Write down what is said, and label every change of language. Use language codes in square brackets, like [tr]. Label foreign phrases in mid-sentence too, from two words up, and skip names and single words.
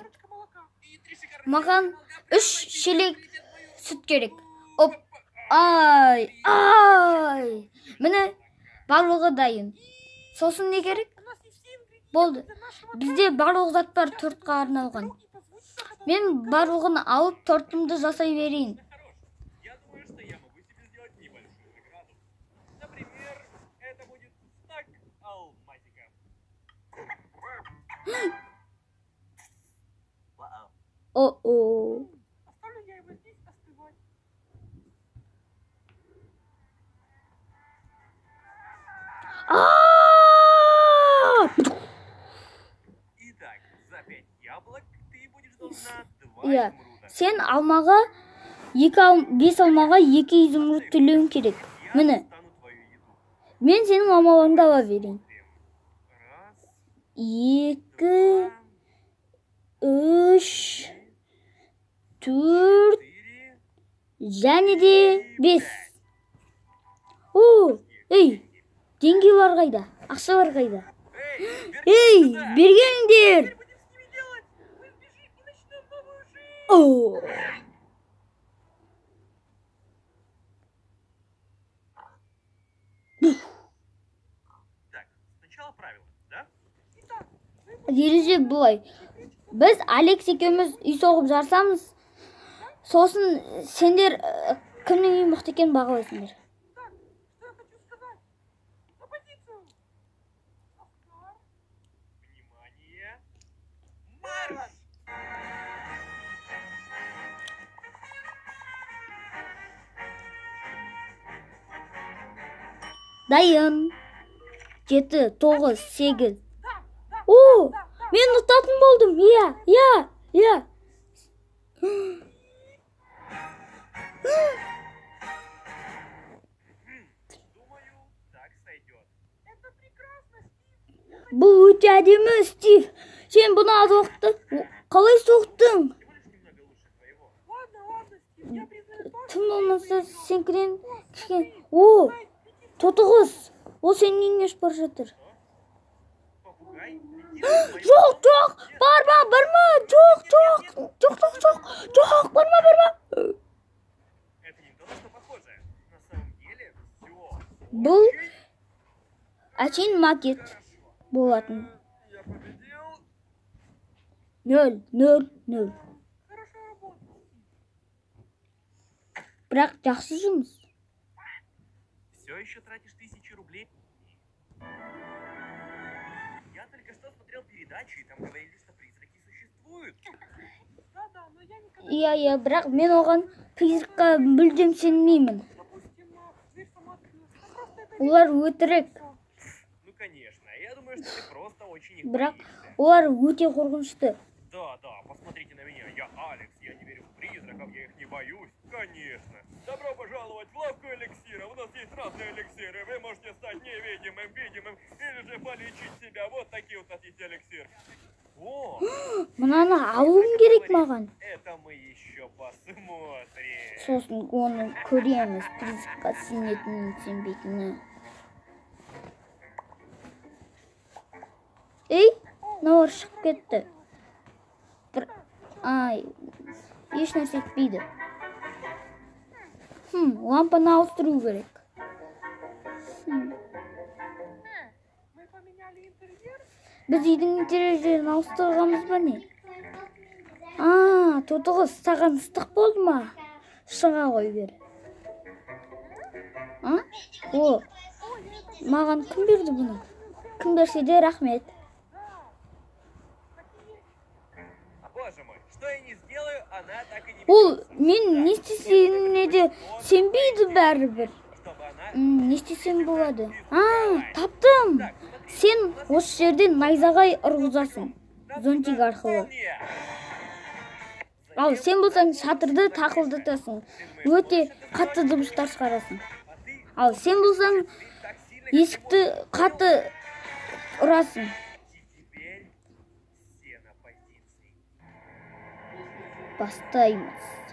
[kk] Маған 3 шелек сүт керек. Оп, ай. Міне барлығы дайын. Сосын не керек? Болды. Бізде барлық зат бар тортқа арналған. Мен барлығын алып тортымды жасай берейін. [ru] Я думаю, что я могу себе сделать небольшую награду. Например, это будет стак алмазиков. О-о. Оставлю я его здесь остывать. Итак, за 5 яблок ты будешь должна 2 [kk] Иә, [ru] изумруда. [kk] сен алмаға 5 алмаға 2 изумруд төлеуің керек. [ru] Я [kk] Міне, [ru] достану твою еду. [kk] мен сенің алмаларыңды ала берейін. [ru] Раз, 2, два, 3, 4 4. [kk] және де 5. О, ей, деньги бар қайда? Ақша бар қайда? Эй, Ей, бергендер! [ru] будем с ними делать? Мы сбежим и начнем новую жизнь. О! Так, сначала правила, да? [kk] Ереже былай. Біз Алекс екеуміз үй соғып жарсамыз, сосын сендер кімнің үйі мықты екенін бағалайсыңдар. [ru] Так, что я хочу сказать? На позицию. Оскар. Внимание. Марш! [kk] Дайын. 7, 9, 8. О, мен ұтатын болдым. Иә. [ru] Думаю, так сойдет. Это прекрасно, Стив. [kk] Бұл өте әдемі, Стив. Сен бұны аз уақытта қалай соқтың? [ru] Всего лишь немного лучше твоего. Ладно, Стив, я признаю то, [kk] Тым болмаса сенкіден кішкен. О, тотығыз. Ол сенің үйіңе ұшып бара жатыр. [ru] попугай летит в мою [kk] Жоқ, барма. Жоқ, барма. [ru] Это не то, на что похоже. На самом деле, все. [kk] Бұл әшейін макет болатын. [ru] Я победил. 0. Хорошая работа. [kk] Бірақ жақсы жұмыс. [ru] Все еще тратишь 1000 рублей? Я только что смотрел передачу, и там говорили, что призраки существуют. Да, но я никогда... [kk] Иә, бірақ мен оған призракқа мүлдем сенбеймін. [ru] Допустим, дверь сама открылась. Ну, просто это [kk] Олар өтірік. [ru] Ну, конечно. Я думаю, что ты просто очень их [kk] Бірақ [ru] боишься. [kk] олар өте қорқынышты. [ru] Да, посмотрите на меня. Я Алекс, я не верю в призраков, я их не боюсь. Конечно. Добро пожаловать в лавку эликсира. У нас есть разные эликсиры. Вы можете стать невидимым, видимым, или же полечить себя. Вот такие вот у нас есть эликсир. О, [kk] Мынаны алуым керек маған. [ru] это мы еще посмотрим. [kk] Сосын оны көреміз, призракқа сенетінін сенбейтінін. Ей, мыналар шығып кетті. Еш нәрсе етпейді. Лампаны ауыстыру керек. [ru] Мы поменяли интерьер. [kk] Біз үйдің интерьерін ауыстырғанбыз ба не? Тотығыз, саған ыстық болды ма? Шыға ғой бер. О, маған кім берді бұны? Кім берсе де рахмет. [ru] Боже мой, что я не сделаю, она так и не [kk] Ол мен не істесене де сенбейді бәрібір. [ru] чтобы она... [kk] Не істесем болады? Таптым. Сен осы жерден найзағай ұрғызасың. Зонтик арқылы. Ал сен болсаң шатырды тақылдатасың. Өте қатты дыбыстар шығарасың. Ал сен болсаң есікті қатты ұрасың. [ru] Теперь все на позиции. [kk] Бастаймыз.